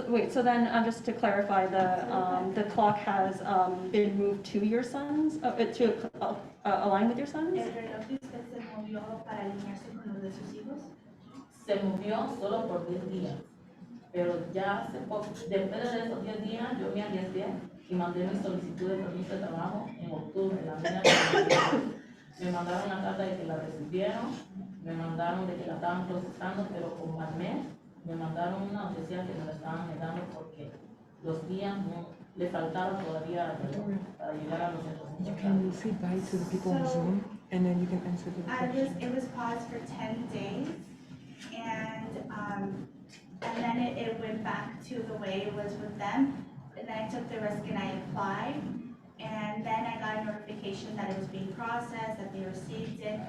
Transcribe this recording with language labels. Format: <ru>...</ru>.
<en>So then, just to clarify, the clock has been moved to your sons, to align with your sons?</en> <es>¿El reloj de usted se movió para alinearse con los de sus hijos? Se movió solo por 10 días, pero ya hace poco, después de esos 10 días, yo me arriesgué y mandé mi solicitud de permiso de trabajo en octubre, la niña me mandaron una carta de que la recibieron, me mandaron de que la estaban procesando, pero como al mes, me mandaron una noticia que me la estaban negando porque los días no le faltaba todavía para llegar a los centros.</es> <en>You can say bye to the people on Zoom, and then you can answer the question. It was paused for 10 days, and then it went back to the way it was with them. And then I took the risk and I applied, and then I got a notification that it was being processed, that they received it.</en>